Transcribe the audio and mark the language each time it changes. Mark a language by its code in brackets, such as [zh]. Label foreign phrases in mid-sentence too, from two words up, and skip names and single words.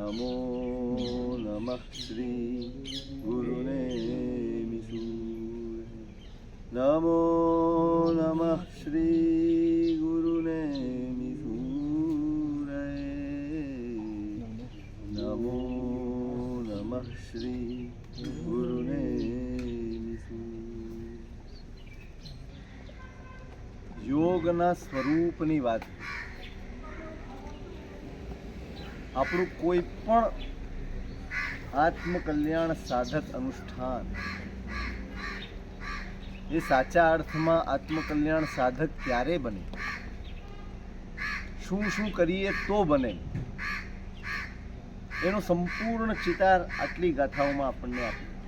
[sa] नमः श्री गुरुनेमिसूरे नमो नमः श्री गुरुनेमिसूरे नमो नमः श्री गुरुनेमिसूरे। [gu] યોગના સ્વરૂપની વાત, આપણું કોઈ પણ આત્મકલ્યાણ સાધક અનુષ્ઠાન એ સાચા અર્થમાં આત્મકલ્યાણ સાધક ક્યારે બને, શું શું કરીએ તો બને, એનો સંપૂર્ણ ચિતાર આટલી ગાથાઓમાં આપણને આપે.